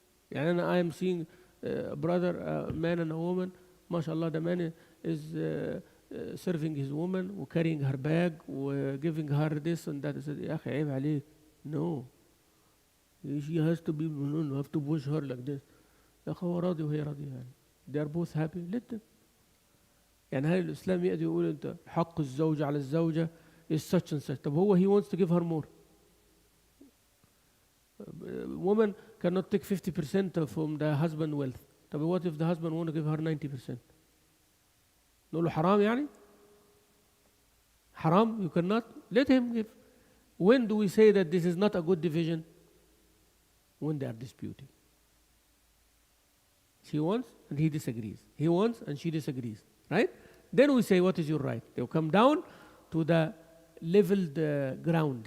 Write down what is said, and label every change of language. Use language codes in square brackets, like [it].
[ar] يعني أنا [en] I am seeing a brother, a man and a woman. [ar] ما شاء الله [en] the man is serving his woman [ar] و [en] carrying her bag و giving her this and that. [ar] يا أخي عيب عليك. [en] No. She has to be, you have to push her like this. [ar] يا أخي هو راضي وهي راضية يعني. [en] They are both happy. Let them. [ar] يعني هل الإسلام يقدر يقول أنت حق الزوجة على الزوجة [en] is such and such. [ar] طب هو [en] he wants to give her more. Woman cannot take 50% from the husband wealth. [ar] طب [en] what if the husband want to give her 90%? [ar] نقول له حرام يعني؟ حرام, [en] you cannot? Let him give. When do we say that this is not a good division? When they are disputing. She wants and he disagrees. He wants and she disagrees. Right? Then we say, what is your right? They will come down to the leveled ground.